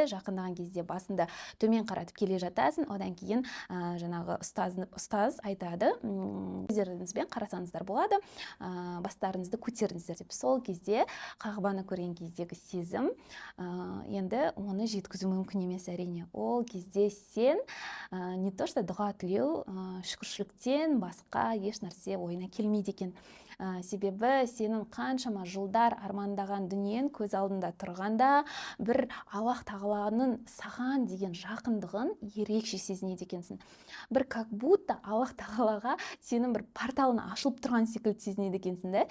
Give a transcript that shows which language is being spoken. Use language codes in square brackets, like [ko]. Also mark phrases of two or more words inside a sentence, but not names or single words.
[kk] Жақындаған кезде басында төмен қаратып келе жатасың, одан кейін жаңағы ұстаз айтады, өздеріңізбен қарасаңыздар болады, бастарыңызды көтеріңіздер деп. Сол кезде Қағбаны көрген кездегі сезім, енді оны жеткізу мүмкін емес әрине. Ол кезде сен [ru] не то что [kk] дұға тілеу, шүкіршіліктен басқа еш нәрсе ойына келмейді екен. Себебі сенің қаншама жылдар армандаған дүниен көз алдында тұрғанда бір Аллах тағаланың саған деген жақындығын ерекше сезінеді екенсің. Бір [ru] как будто [kk] Аллах тағалаға сенің бір порталың ашылып тұрған секілді сезінеді екенсің да.